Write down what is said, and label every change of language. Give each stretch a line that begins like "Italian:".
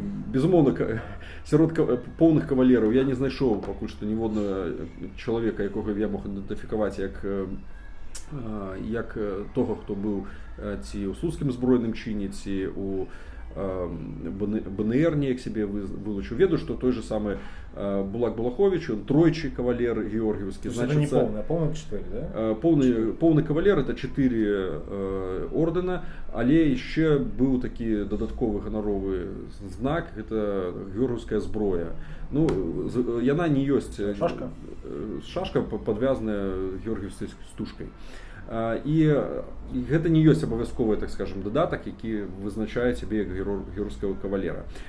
Belarusian: Безумоўна, сярод поўных кавалераў я не знайшоў пакуль што ніводнага чалавека, якога я мог ідэнтыфікаваць як того, хто быў ці ў слуцкім збройным чыне, ці у БНР неяк сябе вылучыў. Ведаю, што той же самы Булат Булахович, он тройчы кавалер георгіевскі.
Russian: Это не полный, а полный 4, да? Полный кавалер, это 4 ордена,
Belarusian: але яшчэ быў такі дадатковы ганаровы знак, это георгіевская зброя. Яна не ёсць. Шашка? Шашка падвязаная георгіевскай стужкай. І гэта не ёсць абавязковы, так скажем, дадатак, які вызначае цябе як георгійскага кавалера.